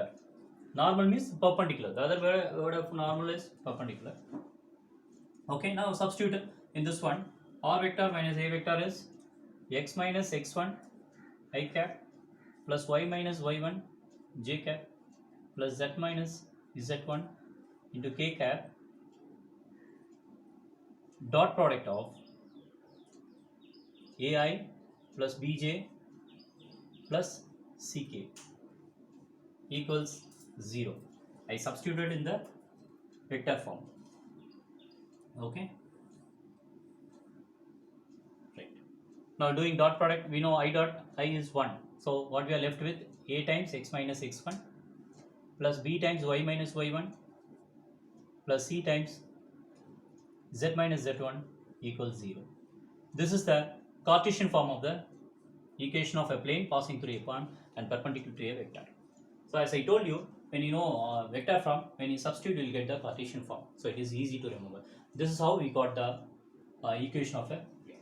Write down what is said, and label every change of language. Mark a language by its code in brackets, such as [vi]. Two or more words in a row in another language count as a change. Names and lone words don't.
[en] Normal means perpendicular. The other word of normal is perpendicular. Okay, now substitute in this one. R vector minus a vector is x minus x1 I cap plus y minus y1 j cap plus z minus z1 into k cap dot product of ai plus bj plus ck equals 0. I substituted in the vector form. Okay, right. Now doing dot product, we know I dot I is 1. So what we are left with, a times x minus x1 plus b times y minus y1 plus c times z minus z1 equals 0. This is the Cartesian form of the equation of a plane passing through a point and perpendicular to a vector. So as I told you, when you know vector form, when you substitute, you will get the Cartesian form. So it is easy to remember. This is how we got the equation of a plane.